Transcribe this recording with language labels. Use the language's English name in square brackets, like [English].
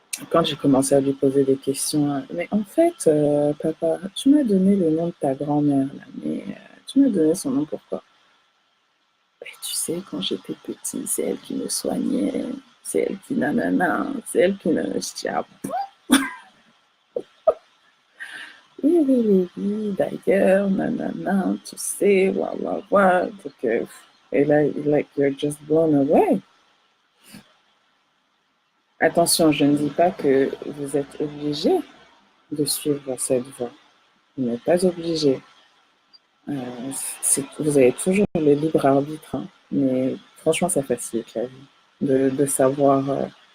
[French] Quand j'ai commencé à lui poser des questions, mais en fait, papa, tu m'as donné le nom de ta grand-mère, là, mais tu m'as donné son nom pourquoi? Ben, tu sais, quand j'étais petit, c'est elle qui me soignait, c'est elle qui nanana, c'est elle qui nanana. Je dis, ah, oui, oui, oui, oui, d'ailleurs, nanana, tu sais, wa, wa, wa. Donc, et là, [English] like, you're just blown away. [French] Attention, je ne dis pas que vous êtes obligé de suivre cette voie. Vous n'êtes pas obligé. Vous avez toujours le libre arbitre, hein, mais franchement, ça facilite la vie de savoir.